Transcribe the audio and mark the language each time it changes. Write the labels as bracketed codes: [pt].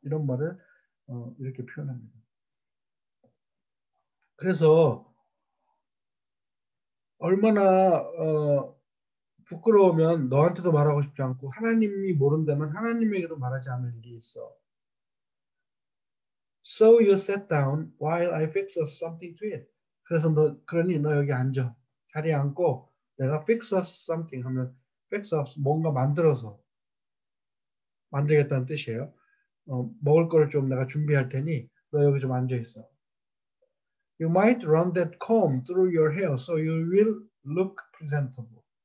[ko] 이런 말을 이렇게 표현합니다. 그래서 얼마나 부끄러우면 너한테도 말하고 싶지 않고 하나님이 모른다면 하나님에게도 말하지 않을 일이 있어. [en] So you sat down while I fix something to it. [ko] 그래서 그러니 너 여기 앉아. 자리에 앉고 내가 fix something 하면 fix up 뭔가 만들겠다는 뜻이에요. 먹을 걸 좀 내가 준비할 테니 너 여기 좀 앉아 있어. [en] You might run that comb through your hair so you will look presentable.